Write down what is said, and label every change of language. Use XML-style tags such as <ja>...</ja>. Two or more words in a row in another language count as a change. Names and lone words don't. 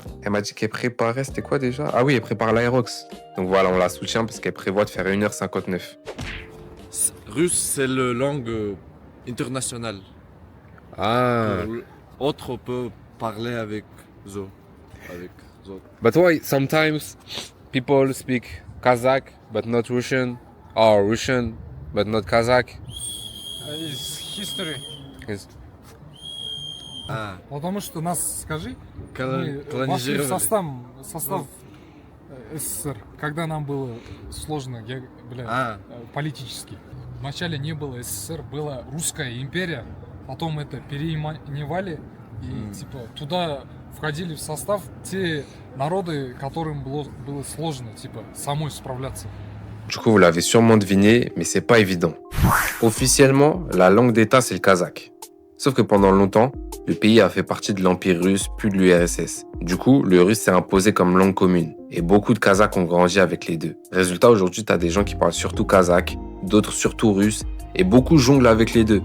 <fr>Elle m'a dit qu'elle préparait, c'était quoi déjà? Ah oui, elle prépare l'Aerox. Donc voilà, on la soutient parce qu'elle prévoit de faire 1h59. Russe, c'est la langue internationale. Ah. Autre peut parler avec eux.</fr> <en>But why sometimes people speak Kazakh but not Russian, or Russian but not Kazakh?</en> <ru>Из history. А. Потому что нас, скажи, мы вошли в колонизировали. состав СССР, когда нам было сложно политически. Вначале не было СССР, была Русская империя, потом это переименовали, и типа туда входили в состав те народы, которым было сложно типа самой справляться.</ru> <fr>Du coup, vous l'avez sûrement deviné, mais c'est pas évident. Officiellement, la langue d'État, c'est le kazakh. Sauf que pendant longtemps, le pays a fait partie de l'Empire russe, puis de l'URSS. Du coup, le russe s'est imposé comme langue commune. Et beaucoup de Kazakhs ont grandi avec les deux. Résultat, aujourd'hui, t'as des gens qui parlent surtout kazakh, d'autres surtout russe, et beaucoup jonglent avec les deux.</fr>